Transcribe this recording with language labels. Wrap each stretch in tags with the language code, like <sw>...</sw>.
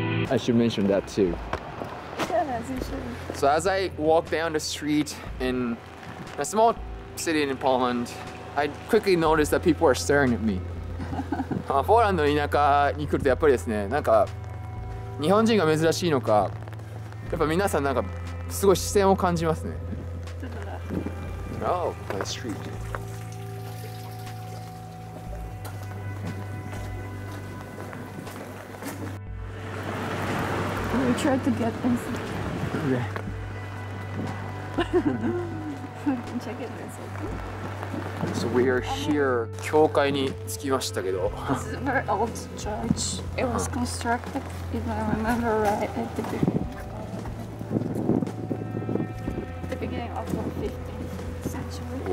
<en>I should mention that too. Yes, you should. So as I walk down the street in a small city in Poland, I quickly noticed that people are staring at me.</en> <ja>ポーランドの田舎に来るとやっぱりですね、なんか日本人が珍しいのか、やっぱ皆さんなんかすごい視線を感じますね。</ja> <en>Oh, by the street. We tried to get inside. Okay. Check it inside. So we are here.</en> <ja>教会に着きましたけど。</ja> <en>This is a very old church. It was constructed, if I remember right, at the beginning of the 15th century.</en>